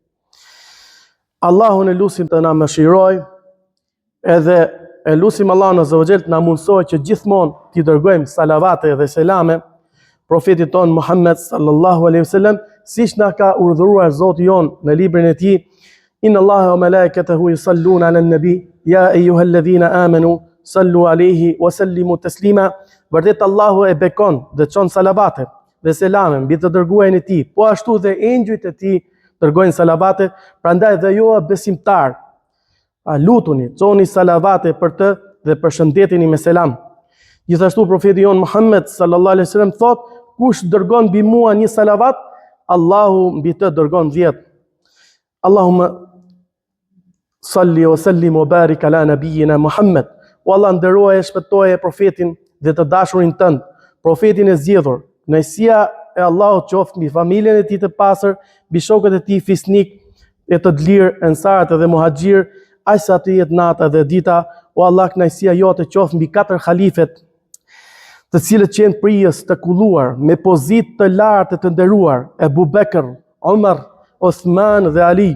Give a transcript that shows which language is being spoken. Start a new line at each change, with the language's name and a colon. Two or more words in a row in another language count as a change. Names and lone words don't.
Albanian: Allahun e lutim të na mëshiroj, edhe e lutim Allahun
Arabic: عز وجل
Albanian: të na mundsoj që gjithmonë t'i dërgojmë salavate dhe selame profetit ton Muhammed
Arabic: صلى الله عليه وسلم,
Albanian: siç na ka urdhëruar Zoti jon në librin e tij:
Arabic: إن الله وملائكته يصلون على النبي يا أيها الذين آمنوا صلوا عليه وسلموا تسليما.
Albanian: Vërtet Allahu e bekon dhe çon salavate dhe selame mbi të dërguarin e tij, po ashtu dhe engjëjt e tij dërgojnë salavate, prandaj dhe ju besimtar, lutuni, çoni salavate për të dhe përshëndeteni me selam. Gjithashtu profeti jon Muhammed
Arabic: صلى الله عليه وسلم
Albanian: thot: kush dërgon mbi mua një salavat, Allahu mbi të dërgon 10.
Arabic: اللهم صل وسلم وبارك على نبينا محمد.
Albanian: O Allah, nderoje e shpëtoje profetin dhe të dashurin tënd, profetin e zgjedhur. Kënaqësia e Allahut qoftë mbi familjen e tij të pastër, mbi shokët e tij fisnik e të lirë, ensarët dhe muhaxhir, aq sa të jetë nata dhe dita. O Allah, kënaqësia jote qoftë mbi 4 halifet, të cilët qenë prijës të kulluar, me pozitë të lartë të nderuar, Ebu Bekër, Omar, Osman dhe Ali.